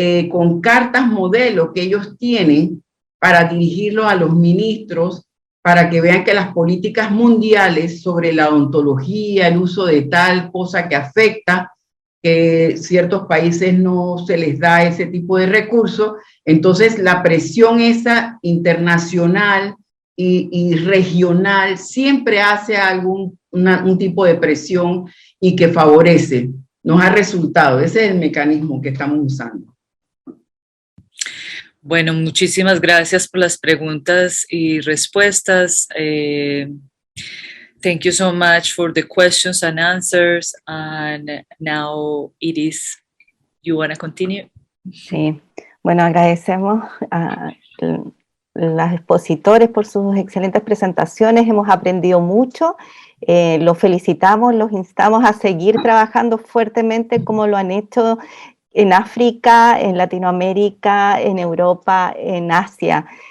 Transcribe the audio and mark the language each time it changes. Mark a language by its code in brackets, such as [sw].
[es] con cartas modelo que ellos tienen para dirigirlo a los ministros, para que vean que las políticas mundiales sobre la odontología, el uso de tal cosa que afecta, que ciertos países no se les da ese tipo de recursos, entonces la presión esa internacional y regional siempre hace un tipo de presión y que favorece. Nos ha resultado, ese es el mecanismo que estamos usando. Bueno, muchísimas gracias por las preguntas y respuestas. [en] Thank you so much for the questions and answers. And now, Iris, you want to continue? [es] Sí, bueno, agradecemos a los expositores por sus excelentes presentaciones. Hemos aprendido mucho. Los felicitamos, los instamos a seguir trabajando fuertemente como lo han hecho en África, en Latinoamérica, en Europa, en Asia.